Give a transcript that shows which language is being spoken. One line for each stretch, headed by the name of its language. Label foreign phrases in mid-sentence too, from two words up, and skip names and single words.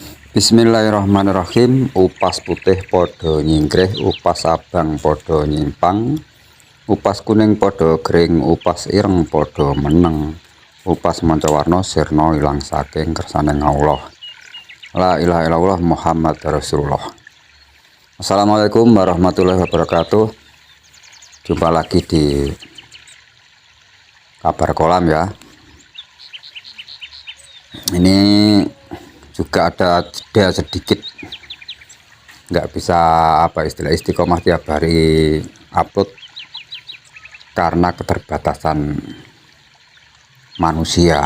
Javanese: Bismillahirrahmanirrahim. Upas putih podo nyingkrih, upas abang podo nyimpang, upas kuning podo kering, upas ireng podo meneng, upas mancawarna sirna ilang saking kersaning Allah.
Arabic: لا إله إلا الله محمد رسول الله. السلام عليكم ورحمة الله وبركاته.
Indonesian: Jumpa lagi di kabar kolam ya. Ini juga ada jeda sedikit, nggak bisa istiqomah tiap hari upload karena keterbatasan manusia.